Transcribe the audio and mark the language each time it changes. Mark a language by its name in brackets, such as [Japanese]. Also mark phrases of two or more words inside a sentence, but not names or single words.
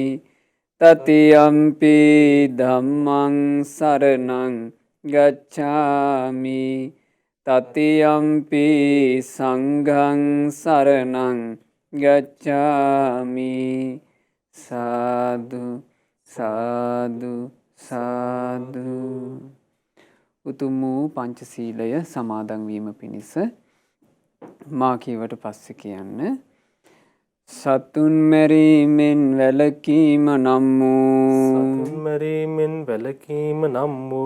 [Pali] තතියම්පි ධම්මං සරණං ගච්ඡාමි. තතියම්පි සංඝං සරණං ගච්ඡාමි. [Sinhala] සාදු සාදු සාදු. උතුම් වූ පංචශීලය සමාදන් වීම පිණිස මා කීවට පස්සේ කියන්න. සතුන් මැරීමෙන් වැළකීම නම් වූ සතුන් මැරීමෙන් වැළකීම නම් වූ